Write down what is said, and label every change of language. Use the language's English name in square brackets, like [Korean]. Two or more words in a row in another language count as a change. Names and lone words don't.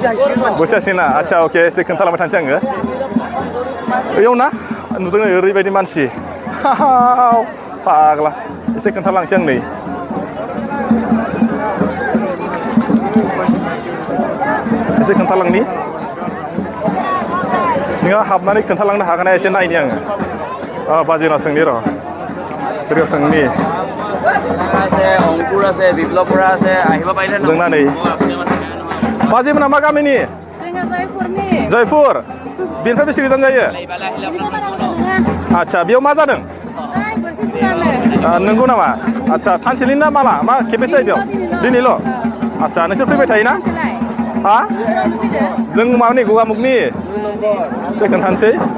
[Bodo] हासिगोन ना आदसा अके एसे खोन्थालांबाय थानोसै आङो बेयाव ना नुदों ओरैबायदि मानसि फाग्ला एसे खोन्थालांसै आं नै एसे खोन्थालांनि सिङाव हाबनानै खोन्थालांनो हागोन एसे नायनि आङो बाजिनाव सोंनि र' सोरखौ सोंनि [Assamese] अंकुर আছে বিপ্লৱ বৰা আছে আহিব পাৰিলে [Bodo] जोंना नै बाजिमोना मा गामिनि जयपुर बेनिफ्राय बेसे गोजान जायो आदसा बेयाव मा जादों नंगौ नामा आदसा सानसेनि ना माला मा खेबेसे जायो बेयाव दिनैल' आदसा नोंसोर फैबाय थायोना हा जों माबानि गगामुगनि एसे खोन्थानोसै